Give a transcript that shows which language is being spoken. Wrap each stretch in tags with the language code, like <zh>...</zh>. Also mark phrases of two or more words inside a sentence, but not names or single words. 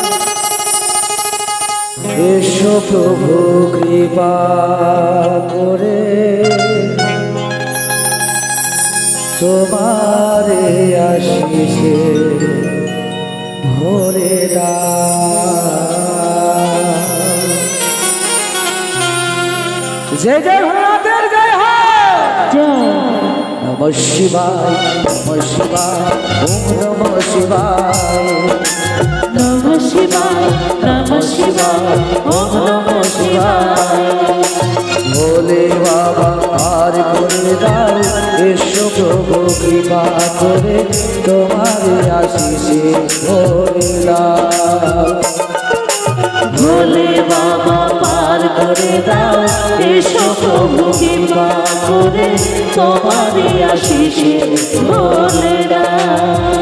<bn>এসো প্রভু কৃপা করে তোমারে আশিসে ভরে দাও। জয় জয় ভোলানাথের জয় হয়।</bn> <sa>নমঃ শিবায় নমঃ শিবায় ওম নমঃ শিবায় নমঃ শিবায় নমঃ শিবায় ওম নমঃ শিবায়।</sa> <bn>ভোলে বাবা পার করে দাও, এসো প্রভু কৃপা করে তোমারে আশিসে ভরে দাও। ভোলে বাবা পার করে দাও, এসো প্রভু কৃপা করে তোমারই আশিসে ভরে দাও।</bn>